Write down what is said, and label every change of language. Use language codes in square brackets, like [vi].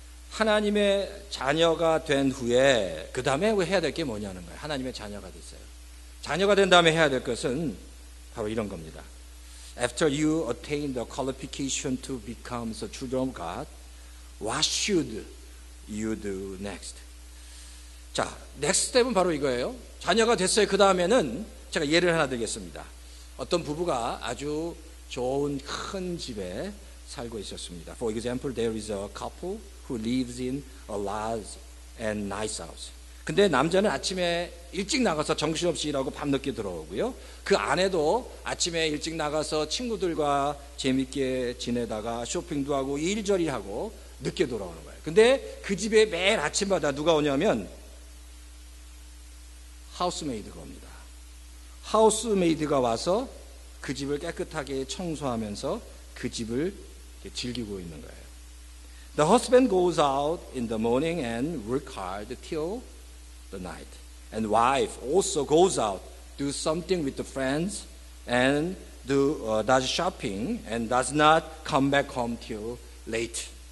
[ko] 하나님의 자녀가 된 후에 그 다음에 해야 될 게 뭐냐는 거예요. 하나님의 자녀가 됐어요. 자녀가 된 다음에 해야 될 것은 바로 이런 겁니다. [en] After you attain the qualification to become the children of God, what should you do next? [ko] 자, [en] next step [ko] 은 바로 이거예요. 자녀가 됐어요. 그 다음에는 제가 예를 하나 드리겠습니다. 어떤 부부가 아주 좋은 큰 집에 살고 있었습니다. [en] For example, there is a couple who lives in a large and nice house. [ko] 근데 남자는 아침에 일찍 나가서 정신없이 일하고 밤늦게 들어오고요. 그 아내도 아침에 일찍 나가서 친구들과 재밌게 지내다가 쇼핑도 하고 일저리 하고 늦게 돌아오는 거예요. 근데 그 집에 매일 아침마다 누가 오냐면 하우스메이드가 옵니다. 하우스메이드가 와서 그 집을 깨끗하게 청소하면서 그 집을 즐기고 있는 거예요. [en] The husband goes out in the morning and work hard till the night. And wife also goes out, do something with the friends, and does shopping, and does not come back home till late.